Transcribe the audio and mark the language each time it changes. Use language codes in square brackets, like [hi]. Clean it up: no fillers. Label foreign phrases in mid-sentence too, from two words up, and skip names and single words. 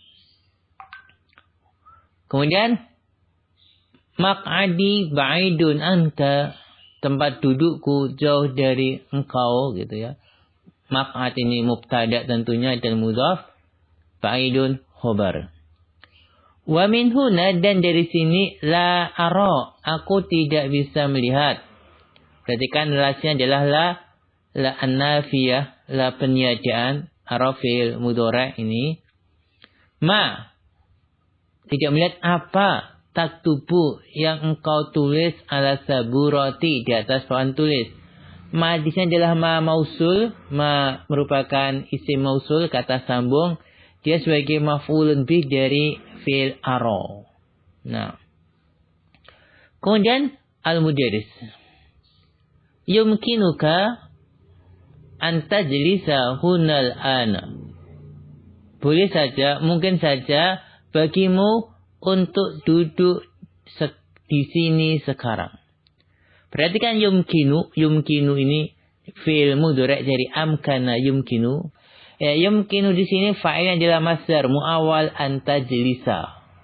[id] Kemudian [ar] مقعدي بعيد عنك, [id] tempat dudukku jauh dari engkau gitu ya. Maq'ad ini mubtada tentunya dan mudhaf, ba'idun khobar. [ar] ومن هنا, [id] dan dari sini [ar] لا أرى, [id] aku tidak bisa melihat. Perhatikan relasinya adalah [ar] لا النافية, [id] la peniadaan, arafil mudhari' ini. Ma, tidak melihat apa taktubu yang engkau tulis [ar] على السبورة, [id] di atas papan tulis. Ma di sini adalah [ar] ما موصول, [id] ma merupakan [ar] اسم موصول, [id] kata sambung. Dia sebagai [ar] مفعول به [id] dari [ar] فعل أرى. [id] Nah. Kemudian al-mudarris. [ar] يمكنك أن تجلس هنا الآن. [id] Boleh saja, mungkin saja bagimu untuk duduk di sini sekarang. Perhatikan yumkinu ini [ar] فعل مضارع' [id] dari [ar] أمكن يمكن. [id] Ya, yumkinu di sini fa'ilnya adalah [ar] مصدر مؤول أن تجلس.